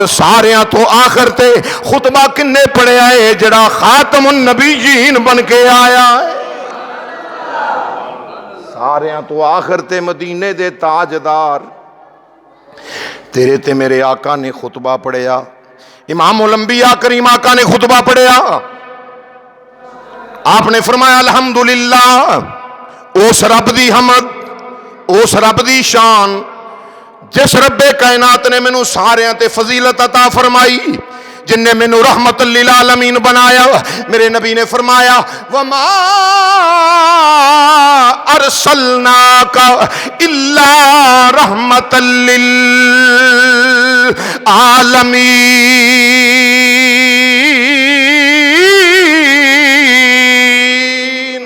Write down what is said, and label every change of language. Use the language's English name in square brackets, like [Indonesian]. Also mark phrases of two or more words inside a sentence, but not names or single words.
[Punjabi] ساریاں تو آخر تے خطبہ کنے پڑھیا ہے جڑا خاتم النبیین بن کے آیا ہے. ساریاں تو آخر تے مدینے دے تاجدار تیرے تے میرے آقا نے خطبہ پڑھیا. امام الانبیاء کریم آقا نے خطبہ پڑھیا. آپ نے فرمایا الحمدللہ اس رب دی حمد اس رب دی شان جس رب کائنات نے مینوں ساریاں تے فضیلت عطا فرمائی جن نے مینوں [Arabic] رحمت للعالمین [Punjabi] بنایا. [Arabic] میرے نبی نے فرمایا وما ارسلناک الا رحمت للعالمین.